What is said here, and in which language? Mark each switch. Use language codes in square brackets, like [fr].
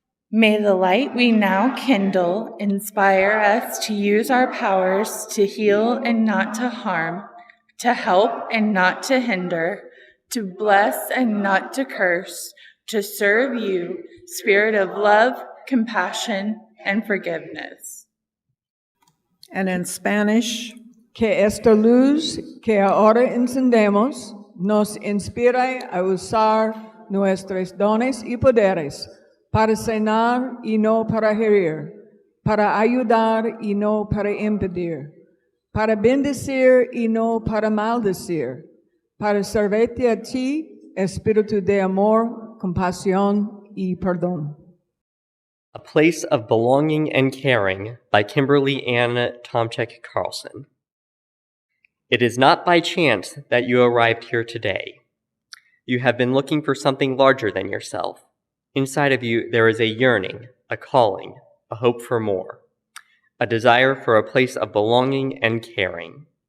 [en] May the light we now kindle inspire us to use our powers to heal and not to harm, to help and not to hinder, to bless and not to curse, to serve you, Spirit of love, compassion, and forgiveness. And in Spanish, [es] que esta luz que ahora encendemos nos inspire a usar nuestros dones y poderes para sanar y no para herir, para ayudar y no para impedir, para bendecir y no para maldecir, para servirte a ti, espíritu de amor, compasión y perdón. [en] A Place of Belonging and Caring by Kimberly Ann Tomczyk Carlson. It is not by chance that you arrived here today. You have been looking for something larger than yourself. Inside of you, there is a yearning, a calling, a hope for more, a desire for a place of belonging and caring.